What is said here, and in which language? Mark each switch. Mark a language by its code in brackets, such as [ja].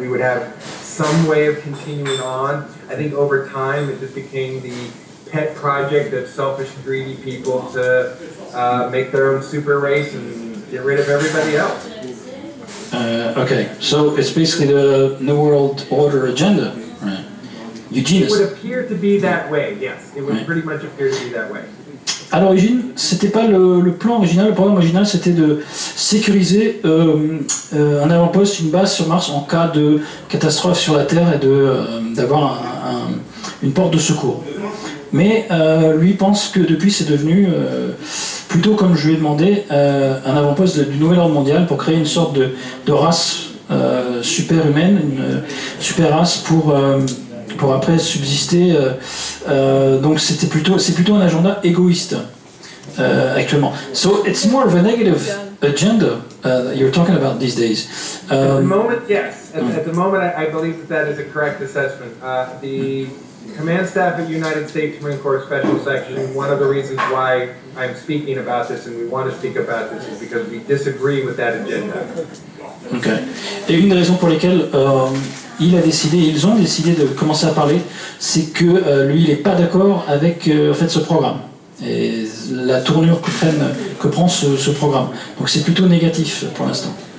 [en] We would have some way of continuing on. I think over time it just became the pet project of selfish, greedy people to make their own super race and get rid of everybody else. Okay, so it's basically the New World Order agenda, right? Eugenics. It would appear to be that way, yes. It would pretty much appear to be that way. [fr] À l'origine, c'était pas le plan original, le programme original, c'était de sécuriser un avant-poste, une base sur Mars en cas de catastrophe sur la Terre et d'avoir une porte de secours. Mais lui pense que depuis c'est devenu, plutôt comme je lui ai demandé, un avant-poste du nouvel ordre mondial pour créer une sorte de race super humaine, une super race pour après subsister. Donc c'est plutôt un agenda égoïste actuellement. [en] So it's more of a negative agenda that you're talking about these days. At the moment, yes. At the moment, I believe that is a correct assessment. The Command Staff at United States Marine Corps Special Section, one of the reasons why I'm speaking about this and we want to speak about this is because we disagree with that agenda. Okay. [fr] Et une des raisons pour lesquelles ils ont décidé de commencer à parler, c'est que lui, il n'est pas d'accord avec en fait, ce programme et la tournure que prend ce programme. Donc c'est plutôt négatif pour l'instant.